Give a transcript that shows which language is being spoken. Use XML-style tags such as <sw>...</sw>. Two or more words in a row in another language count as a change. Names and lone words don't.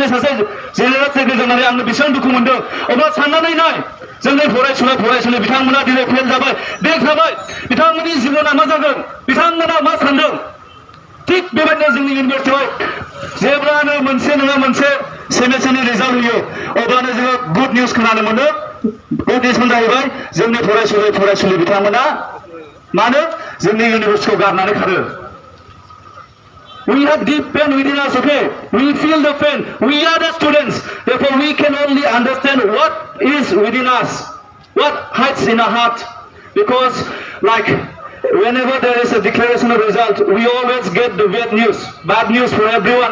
<brx>सासे जेनेरेल सेक्रेटारि जानानै आंनो बेसेबां दुखु मोनदों अब्ला साननानै नाय जोंनि फरायसुला बिथांमोना दिनै फेल जाबाय बेक जाबाय बिथांमोननि जिबना मा जागोन बिथांमोना मा सानदों थिग बेबायदिनो जोंनि इउनिभार्सिटियाव जेब्लानो मोनसे नङा मोनसे सेमेस्टारनि रिजाल्ट होयो अब्लानो जोङो</brx> <en>good news</en> <brx>खोनानो मोनो</brx> <en>good newsआ</en> <brx>जाहैबाय जोंनि फरायसुलि बिथांमोना मानो जोंनि इउनिभार्सिटिखौ गारनानै खारो</brx> <en>We have deep pain within us, okay? We feel the pain. We are the students. Therefore, we can only understand what is within us, what hides in our heart. Because, like, whenever there is a declaration of result, we always get the bad news for everyone.</en>